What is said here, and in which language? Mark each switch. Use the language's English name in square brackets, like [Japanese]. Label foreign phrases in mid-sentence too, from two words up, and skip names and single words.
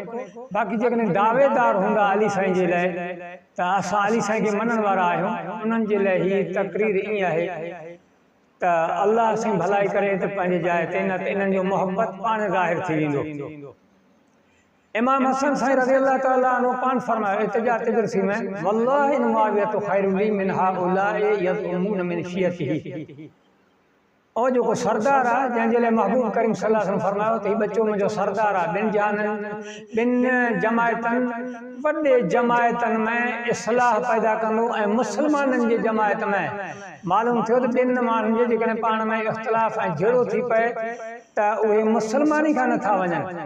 [Sindhi] बाक़ी जेकॾहिं दावेदार हूंदा अली साईं जे लाइ त असां अली साईं खे मञण वारा आहियूं, उन्हनि जे लाइ हीअ तक़रीर ईअं आहे त अल्लाह साईं भलाई करे त पंहिंजे जाइ ते, न त इन्हनि जो मोहब्बत पाण ज़ाहिर थी वेंदो। इमाम हसन साईं [Arabic] رضي الله تعالى عنه [Sindhi] पाण फरमायो इत्तिजा तिदरसी में, [Arabic] والله إن معاوية خير لي من هؤلاء يزعمون من شيعته. [Sindhi] और जो को सरदार आहे जंहिंजे लाइ महबूब करीम [Arabic] صلى الله عليه وسلم [Sindhi] फरमायो त हीउ बच्चो मुंहिंजो सरदार आहे। ॿिनि जमायतनि वॾे जमायतनि में इस्लाह पैदा कंदो ऐं मुस्लमाननि जी जमायत में मालूम थियो त ॿिनि माण्हुनि जे जेकॾहिं पाण में इख़्तिलाफ़ ऐं झेड़ो थी पए त उहे मुस्लमानी खां नथा वञनि।